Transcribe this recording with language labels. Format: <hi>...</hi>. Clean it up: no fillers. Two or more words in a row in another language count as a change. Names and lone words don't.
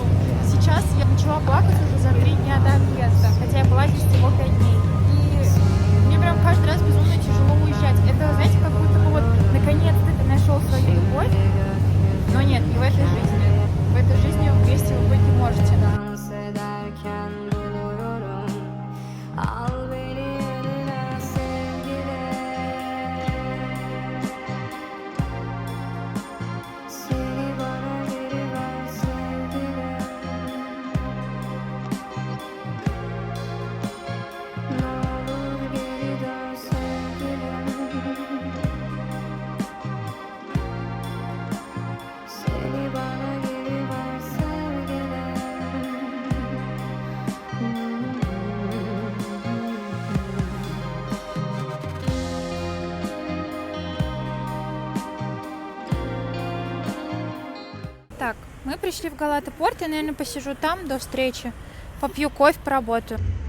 <ru>Сейчас я начала плакать уже за 3 дня до отъезда, хотя я была здесь всего 5 дней. И мне прям каждый раз безумно тяжело уезжать. Это, знаете, как будто бы вот наконец-то ты нашел свою любовь. Но нет, не в этой жизни. В этой жизни вместе вы быть не можете.</ru> <tr>Dans ederken buluyorum. Al beni eline sevgili. Seni bana geri ver sevgili. Ne olur geri dön sevgilim. Seni bana geri ver sevgilim.</tr> <ru>Так, мы пришли в Галата-Порт, я, наверное, посижу там до встречи, попью кофе, поработаю.</ru>